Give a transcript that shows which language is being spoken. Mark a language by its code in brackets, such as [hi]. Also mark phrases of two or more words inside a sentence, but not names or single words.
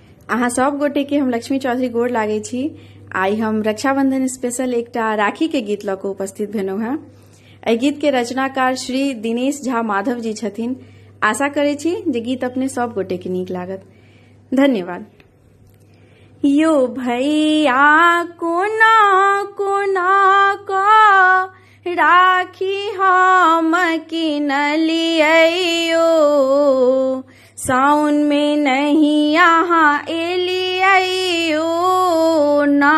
[mai] अहाँ सब गोटे के हम लक्ष्मी चौधरी गोड़ लागे छी। आई हम रक्षाबंधन स्पेशल एकटा राखी के गीत लऽ कऽ उपस्थित भेलहुँ हैं। एहि गीत के रचनाकार श्री दिनेश झा माधव जी छथिन। आशा करे छी जे गीत अपने सब गोटे के नीक लागत। धन्यवाद। यो भैया कोना कोना का राखी हम किनलियो, साउन में नहीं यहाँ एलियो ना।